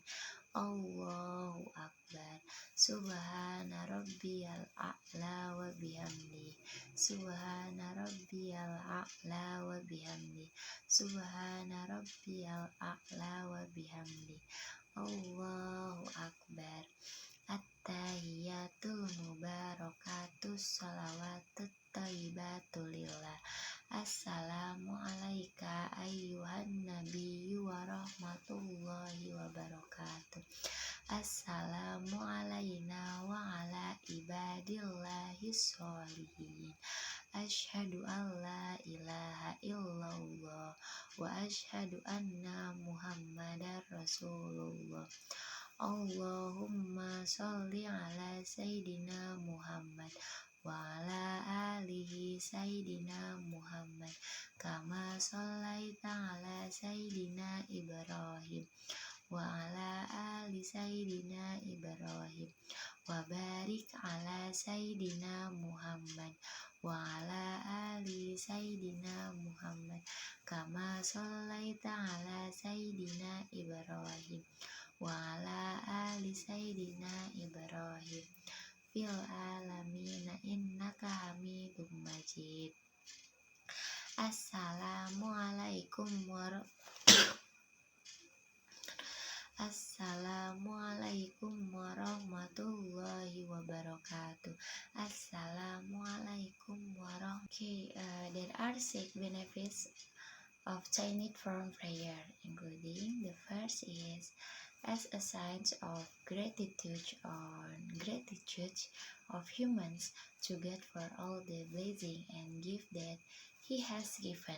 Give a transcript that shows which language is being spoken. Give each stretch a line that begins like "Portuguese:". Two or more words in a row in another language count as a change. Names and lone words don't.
Arabic: الله أكبر. سبحان ربي الأعلى وبحمده. سبحان ربي الأعلى وبحمده. سبحان ربي الأعلى وبحمده. الله أكبر. التحيات المباركات الصلوات الطيبات لله. السلام عليك أيها النبي ورحمة الله وبركاته. السلام علينا وعلى عباد الله الصالحين. أشهد أن لا إله إلا الله وأشهد أن محمدا رسول الله. اللهم صل على سيدنا محمد وعلى آله سيدنا محمد كما صليت على سيدنا إبراهيم وعلى آل سيدنا إبراهيم وبارك على سيدنا محمد وعلى آل سيدنا محمد كما صليت على سيدنا إبراهيم وعلى آل سيدنا إبراهيم في العالمين إنك حميد مجيد. السلام عليكم ورحمة الله وبركاته. السلام عليكم ورحمة الله.
English: There are 6 benefits of Chinese form prayer, including the first is as a sign of gratitude of humans to God for all the blessing and gift that He has given.